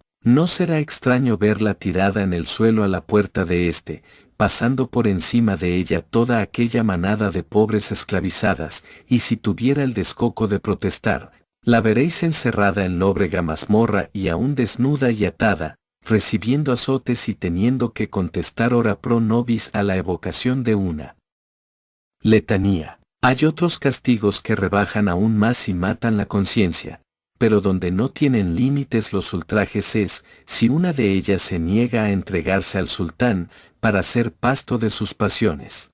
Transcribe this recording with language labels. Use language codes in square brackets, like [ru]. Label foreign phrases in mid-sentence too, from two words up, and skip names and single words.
[es] No será extraño verla tirada en el suelo a la puerta de éste, pasando por encima de ella toda aquella manada de pobres esclavizadas, y si tuviera el descoco de protestar, la veréis encerrada en lóbrega mazmorra y aún desnuda y atada, recibiendo azotes y teniendo que contestar [la] ora pro nobis [es] a la evocación de una letanía. Hay otros castigos que rebajan aún más y matan la conciencia, pero donde no tienen límites los ultrajes es, si una de ellas se niega a entregarse al sultán, para ser pasto de sus pasiones.